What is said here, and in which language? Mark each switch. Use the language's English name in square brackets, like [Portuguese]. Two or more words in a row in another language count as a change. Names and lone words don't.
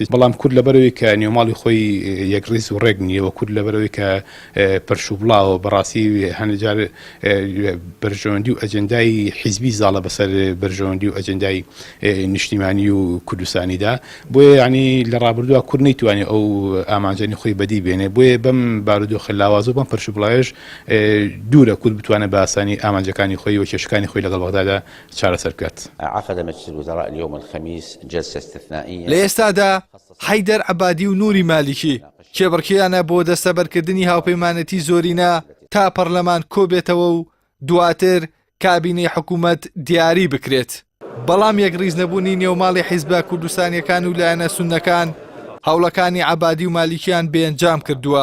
[Central Kurdish] بەڵام کورد لەبەرەوەی کە نێوماڵی خۆی یەکڕیز و ڕێک نییە و کورد لەبەرەوەی کە پەرشوبڵاوە بەڕاستی هەندێکجار بەرژەوەندی و ئەجەندای حیزبی زاڵە بەسەر بەرژەوەندی و ئەجەندای نیشتیمانی و کوردستانیدا. بۆیە ینی لە ڕابردووە کورد نەیتوانێت ئەو ئامانجانی خۆی بەدی بێنێ. بۆیە بەم بارودۆخە لاوازە و بەم پەرشوبڵایەش دوورە کورد بتوانێت بە ئاسانی ئامانجەکانی خۆی و کێشەکانی خۆی لەگەڵ بەغدادا چارەسەر بکات. [Arabic] عقد مجلس الوزراء اليوم الخميس جلسة استثنائية. [Central Kurdish] لە ئێستادا حەیدەر عەبادی و نووری مالیکی کێبڕکیانە بۆ دەستەبەرکردنی هاوپەیمانەتی زۆرینە تا پەرلەمان کۆبێتەوە و دواتر کابینەی حکوومەت دیاری بکرێت. بەڵام یەکڕیز نەبوونی نێوماڵی حیزبە کوردستانیەکان و لایەنە سوننەکان هەوڵەکانی عەبادی و مالیکیان بێنجام کردووە.